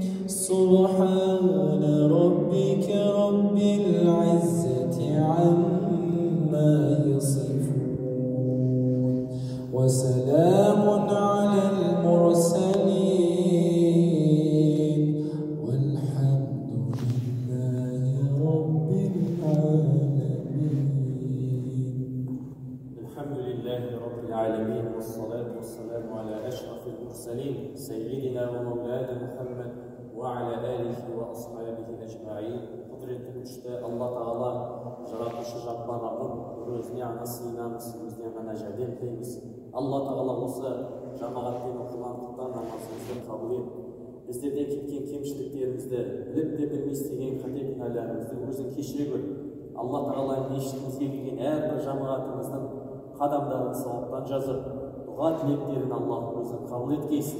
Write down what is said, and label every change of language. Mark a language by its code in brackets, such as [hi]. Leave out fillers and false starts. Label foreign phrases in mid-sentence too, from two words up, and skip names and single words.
[ar] سبحان ربك رب العزة عما يصفون وسلام على المرسلين والحمد لله رب العالمين. الحمد لله رب العالمين والصلاة والسلام على أشرف المرسلين سيدنا ومولانا محمد وعلى آله وأصحابه أجمعين. قدرة مشتاق الله تعالى [kk] жаратушы жаппар Раббым өзіне ана сыйынамыз, өзіне ғана жәрдем тілейміз. Алла тағала осы жамағатпен оқылған құптан намазымызды қабыл ет. Біздерден кеткен кемшіліктерімізді, біліп те білмей істеген қате күнәларымызды өзің кешіре көр. Алла тағала мешітімізге келген әрбір жамағатымыздың қадамдарын сауаптан жазып, дұға тілектерін Аллах өзің қабыл еткейсін.